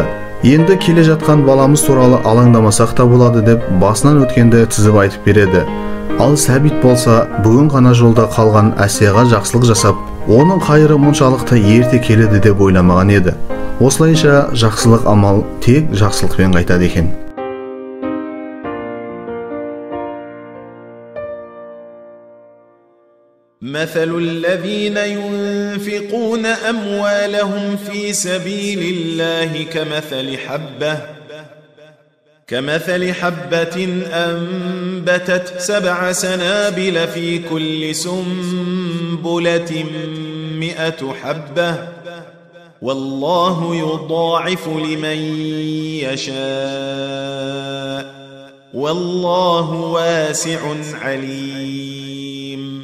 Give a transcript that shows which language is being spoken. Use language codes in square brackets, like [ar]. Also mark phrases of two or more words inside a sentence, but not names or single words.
[kk] Енді келе жатқан баламыз туралы алаңдамасақ та болады" деп басынан өткенді тізіп айтып береді. Ал Сәбит болса бүгін ғана жолда қалған Әсияға жақсылық жасап, оның қайыры мұншалықты ерте келеді деп ойламаған еді. Осылайша жақсылық амал тек жақсылықпен қайтады екен. [ar] مثل الذين ينفقون أموالهم في سبيل الله كمثل حبة أنبتت 7 سنابل في كل سنبلة 100 حبة والله يضاعف لمن يشاء والله واسع عليم.